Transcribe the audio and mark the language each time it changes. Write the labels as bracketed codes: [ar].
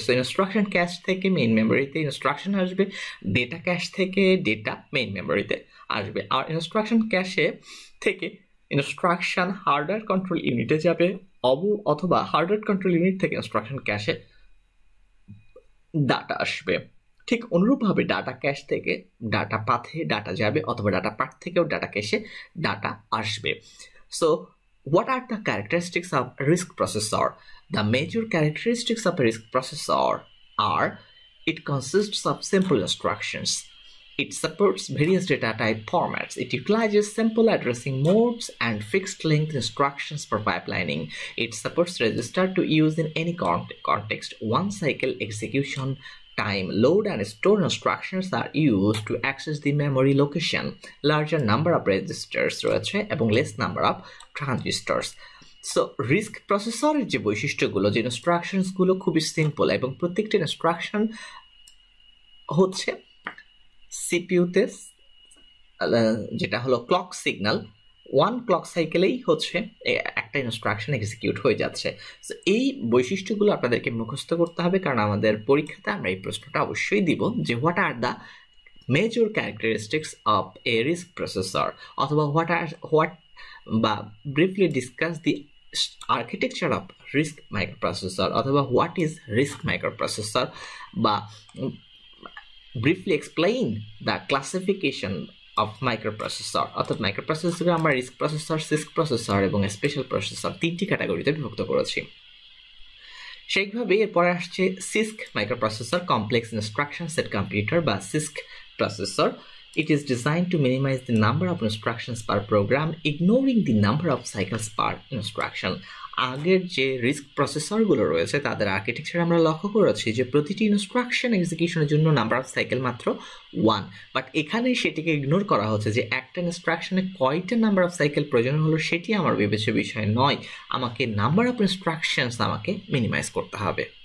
[bn] So instruction cash থেকে main মেমোরিতে instruction আসবে, data cash থেকে ডেটা মেইন মেমোরিতে আসবে, আর ইনস্ট্রাকশন ক্যাশে থেকে ইনস্ট্রাকশন হার্ডওয়্যার কন্ট্রোল ইউনিটে যাবে অথবা হার্ডওয়্যার কন্ট্রোল ইউনিট থেকে ইনস্ট্রাকশন ক্যাশে ডাটা আসবে। ঠিক অনুরূপভাবে ডাটা ক্যাশ থেকে ডাটা পাথে ডাটা যাবে অথবা ডাটা পাথ থেকেও ডাটা ক্যাশে ডাটা আসবে। [en] So what are the characteristics of RISC processor? The major characteristics of a RISC processor are: it consists of simple instructions. It supports various data type formats. It utilizes simple addressing modes and fixed length instructions for pipelining. It supports register to use in any context. One cycle execution time, load and store instructions are used to access the memory location. Larger number of registers [bn] রয়েছে এবং [en] less number of transistors. [bn] So risk প্রসেসরের যে বৈশিষ্ট্যগুলো, যে ইনস্ট্রাকশনসগুলো খুবই simple এবং প্রত্যেকটি instruction হচ্ছে সিপিইউতে যেটা হলো ক্লক সিগন্যাল, ওয়ান ক্লক সাইকেলেই হচ্ছে একটা ইনস্ট্রাকশন এক্সিকিউট হয়ে যাচ্ছে। সো এই বৈশিষ্ট্যগুলো আপনাদেরকে মুখস্থ করতে হবে, কারণ আমাদের পরীক্ষাতে আমরা এই প্রশ্নটা অবশ্যই দিব যে [en] what are the major characteristics of a RISC processor, [bn] অথবা হোয়াট বা [en] briefly discuss the architecture of RISC microprocessor, [bn] অথবা [en] what is RISC microprocessor, [bn] বা [en] briefly explain the classification of microprocessor। [bn] অর্থাৎ মাইক্রোপ্রসেসরকে আমরা রিস্ক প্রসেসর, সিস্ক প্রসেসর এবং স্পেশাল প্রসেসর তিনটি ক্যাটাগরিতে বিভক্ত করেছি। সেইভাবে এরপরে আসছে সিস্ক microprocessor, complex instruction set computer বা সিস্ক processor. [en] It is designed to minimize the number of instructions per program, ignoring the number of cycles per instruction. [bn] আগের যে রিস্ক প্রসেসরগুলো রয়েছে তাদের আর্কিটেকচার আমরা লক্ষ্য করেছি যে প্রতিটি ইনস্ট্রাকশন এক্সিকিউশনের জন্য নাম্বার অফ সাইকেল মাত্র 1, বাট এখানে সেটিকে ইগনোর করা হচ্ছে যে একটা ইনস্ট্রাকশনে কয়টা নাম্বার অফ সাইকেল প্রয়োজন হলো সেটি আমার বিবেচ্য বিষয় নয়, আমাকে নাম্বার অফ ইনস্ট্রাকশনস আমাকে মিনিমাইজ করতে হবে।